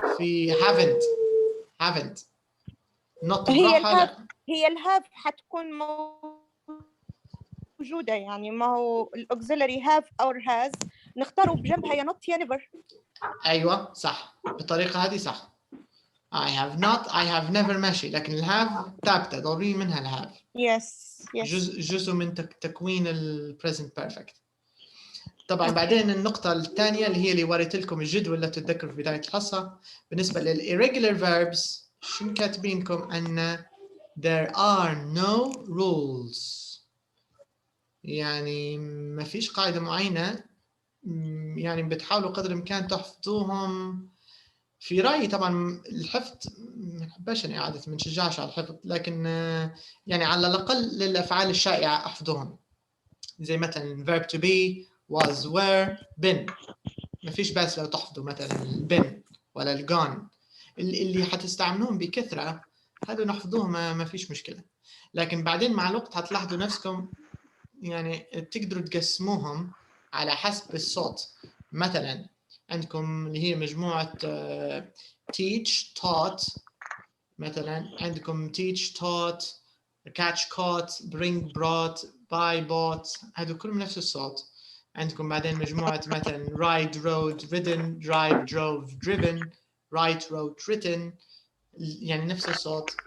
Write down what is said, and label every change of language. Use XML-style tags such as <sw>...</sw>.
<ar>في</ar> <en>haven't not</en> <ar>هي الهاف حتكون موجودة يعني. ما هو الauxiliary have or has نختاروا بجنبها يا not يا never. أيوة صح. بالطريقة هذه صح.</ar> <en>I have not I have never</en> <ar>ماشي، لكن الهاف ثابتة ضروري منها الهاف.</ar> <en>yes.</en> <ar>جزء من تكوين ال present perfect. طبعا بعدين النقطة الثانية اللي وريت لكم الجدول اللي تتذكروا في بداية الحصة بالنسبة لل irregular verbs. شنو كاتبينكم أن</ar> <en>there are no rules.</en> <ar>يعني ما فيش قاعدة معينة. يعني بتحاولوا قدر الإمكان تحفظوهم. في رأيي طبعا الحفظ ما نحبش يعني عادة ما نشجعش على الحفظ، لكن يعني على الأقل للأفعال الشائعة أحفظوهم. زي مثلا</ar> <en>verb to be was were been.</en> <ar>ما فيش بس لو تحفظوا مثلا been ولا gone اللي حتستعملوهم بكثرة هذا نحفظوهم ما فيش مشكلة. لكن بعدين مع الوقت هتلاحظوا نفسكم يعني تقدروا تقسموهم على حسب الصوت. مثلا عندكم اللي هي مجموعة teach taught. مثلا عندكم</ar> <en>teach taught catch caught bring brought buy bought</en> <ar>هذو كلهم نفس الصوت. عندكم بعدين مجموعة مثلا</ar> <en>ride rode ridden drive drove driven write wrote written</en> <ar>يعني نفس الصوت.</ar>